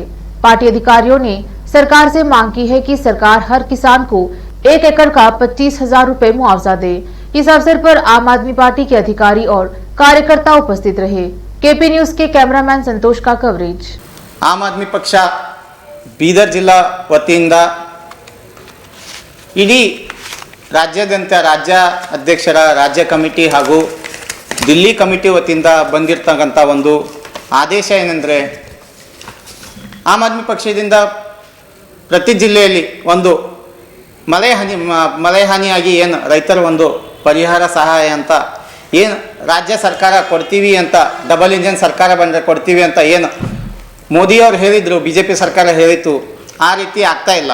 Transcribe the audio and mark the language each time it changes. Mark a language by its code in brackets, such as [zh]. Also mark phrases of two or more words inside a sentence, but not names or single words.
[hi] पार्टी अधिकारियों ने सरकार से मांग की है कि सरकार हर किसान को 1 एकड़ का 25,000 रुपए मुआवजा दे। इस अवसर पर आम आदमी पार्टी के अधिकारी और कार्यकर्ता उपस्थित रहे। केपी न्यूज के कैमरामैन संतोष का कवरेज। [kn] ಆಮ್ ಆದ್ಮಿ ಪಕ್ಷ ಬೀದರ್ ಜಿಲ್ಲಾ ವತಿಯಿಂದ ಇಡೀ ರಾಜ್ಯಾದ್ಯಂತ ರಾಜ್ಯ ಅಧ್ಯಕ್ಷರ ರಾಜ್ಯ ಕಮಿಟಿ ಹಾಗೂ ದಿಲ್ಲಿ ಕಮಿಟಿ ವತಿಯಿಂದ ಬಂದಿರತಕ್ಕಂತ ಒಂದು ಆದೇಶ ಏನೆಂದರೆ ಆಮ್ ಆದ್ಮಿ ಪಕ್ಷದಿಂದ ಪ್ರತಿ ಜಿಲ್ಲೆಯಲ್ಲಿ ಒಂದು ಮಳೆ ಹಾನಿಯಾಗಿ ಏನು ರೈತರ ಒಂದು ಪರಿಹಾರ ಸಹಾಯ ಅಂತ ಏನು ರಾಜ್ಯ ಸರ್ಕಾರ ಕೊಡ್ತೀವಿ ಅಂತ [en] double engine [kn] ಸರ್ಕಾರ ಬಂದರೆ ಕೊಡ್ತೀವಿ ಅಂತ ಏನು ಮೋದಿ ಅವರು ಹೇಳಿದ್ರು, ಬಿಜೆಪಿ ಸರ್ಕಾರ ಹೇಳಿತ್ತು, ಆ ರೀತಿ ಆಗ್ತಾ ಇಲ್ಲ।